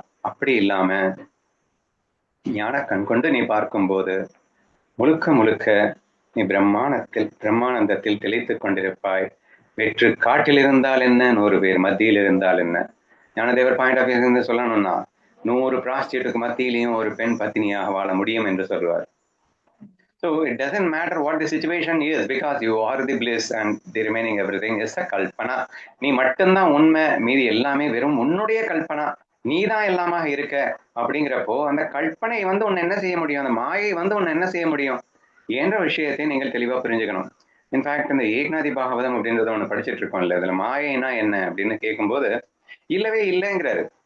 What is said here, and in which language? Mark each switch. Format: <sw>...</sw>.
<ta>அப்படி இல்லாம ஞான கண் கொண்டு நீ பார்க்கும்போது முழுக்க முழுக்க நீ பிரம்மானந்தத்தில் திளைத்துக் கொண்டிருப்பாய். வெற்று காட்டில் இருந்தால் என்ன, 100 பேர் மத்தியில் இருந்தால் என்ன. ஞானதேவர்</ta> <en>point of view</en> <ta>சொல்லணும்னா 100 பிராஸ்டியூட்டுக்கு மத்தியிலையும் ஒரு பெண் பத்தினியாக வாழ முடியும் என்று சொல்வார்.</ta> <en>So it doesn't matter what the situation is, because you are the bliss and the remaining everything is a kalpana.</en> <ta>நீ மட்டும்தான் உண்மை, மீதி எல்லாமே வெறும் உன்னுடைய கல்பனா. நீதான் எல்லாமாக இருக்க. அப்படிங்கிறப்போ அந்த கல்பனை உன்னை என்ன செய்ய முடியும், அந்த மாயை உன்னை என்ன செய்ய முடியும் என்ற விஷயத்தை நீங்கள் தெளிவா புரிஞ்சுக்கணும். இன்ஃபேக்ட் இந்த ஏக்நாதி பாகவதம் அப்படின்றத ஒண்ணு படிச்சுட்டு இருக்கோம்ல, அதுல மாயைனா என்ன அப்படின்னு கேட்கும்போது இல்லவே இல்லைங்கிறாரு.</ta>